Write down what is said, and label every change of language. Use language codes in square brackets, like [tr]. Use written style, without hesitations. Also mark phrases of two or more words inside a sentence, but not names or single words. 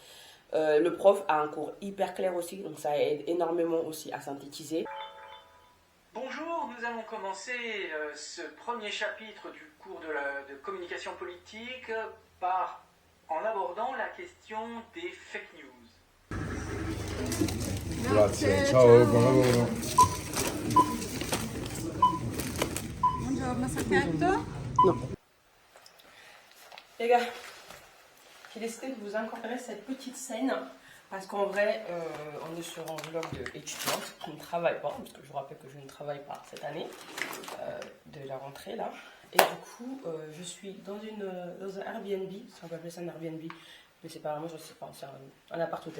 [fr] Le prof a un cours hyper clair aussi. Donc, ça aide énormément aussi à synthétiser. Bonjour, nous allons commencer ce premier chapitre du cours de communication politique en abordant la question des [en] fake news. [it] Grazie, ciao, buon lavoro. Buongiorno, sacchetto. Non. [fr] Les gars, j'ai décidé de vous incorporer cette petite scène parce qu'en vrai, on est sur un vlog d'étudiante qui ne travaille pas, parce que je vous rappelle que je ne travaille pas cette année de la rentrée là. Et du coup, je suis dans un Airbnb, si on peut appeler ça un Airbnb, mais c'est pas vraiment, je sais pas, c'est un appart-hôtel.